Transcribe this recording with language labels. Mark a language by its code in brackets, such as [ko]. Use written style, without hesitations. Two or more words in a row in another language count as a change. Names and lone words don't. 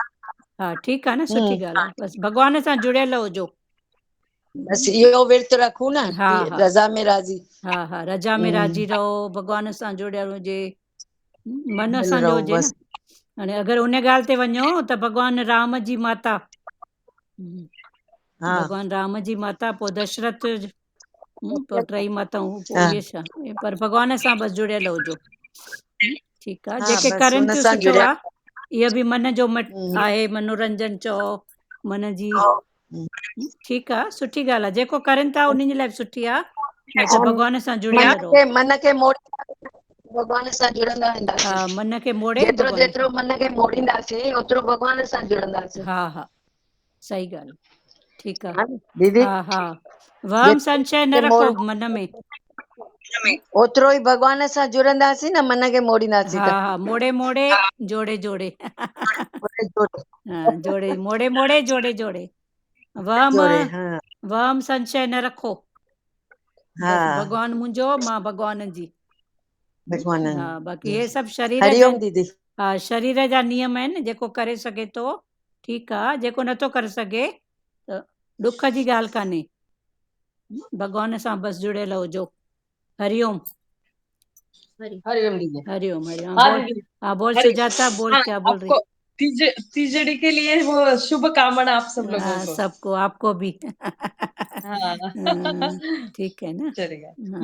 [sd] हा ठीकु आहे न, सुठी ॻाल्हि आहे, बसि भॻवान सां जुड़ियल हुजो। बसि इहो विर्त रखूं न, हा हा रज़ा में राज़ी। हा हा रज़ा में राज़ी रहो, भॻवान सां जुड़ियल हुजे, मन असांजो रहो हुजे न। बसि। हाणे अगरि उन ॻाल्हि ते वञो त भॻवानु राम जी माता, हा भॻवानु राम जी माता, पोइ दशरथ, पोइ टई माताऊं, पोइ हा इहे छा, पर भॻवान सां बसि जुड़ियल हुजो। ठीकु आहे, हा जेके बसि करनि हुन थियूं सां सुठो जुड़िया। आहे। इहो बि मन जो आहे, मनोरंजन चओ, मन जी। ठीकु आहे, सुठी ॻाल्हि आहे, जेको करनि था उन्हनि जे लाइ बि सुठी आहे, न त भॻवान सां जुड़ियल रहो। मन खे मोड़े भॻवान सां जुड़ंदा हा वेंदासीं। मन खे मोड़े जेतिरो भॻवान जेतिरो मन खे मोड़ींदासीं ओतिरो भॻवान सां जुड़ंदासीं। हा हा सही ॻाल्हि, ठीकु आहे। दीदी हा हा वहम संशय न रखो मन में। ओतिरो ई भॻवान सां जुड़ंदासीं न, मन खे मोड़ींदासीं हा त। हा मोड़े मोड़े जोड़े जोड़े। जोड़े हा जोड़े मोड़े मोड़े जोड़े जोड़े। वहम जोड़े हाँ वहम संशय न रखो, बस हाँ भगवान मुंहिंजो मां भगवान जी। भगवान हा, बाक़ी हे सभु शरीर जा हरिओम दीदी हा शरीर जा नियम आहिनि, जेको करे सघे थो ठीकु आहे, जेको नथो करे सघे त ॾुख जी ॻाल्हि कान्हे, भगवान सां बसि जुड़ियल हुजो। हरिओम हरिओम दीदी। हरिओम हरिओम। हाँ बोल दीदी। हाँ बोल हरि सुजाता, बोल हाँ, [hi] क्या बोल रही? आपको तीजड़ी के लिए वो शुभ कामना आप सब लोगों हाँ, को। सबको, आपको भी। हाँ ठीक है ना। चलेगा। हाँ।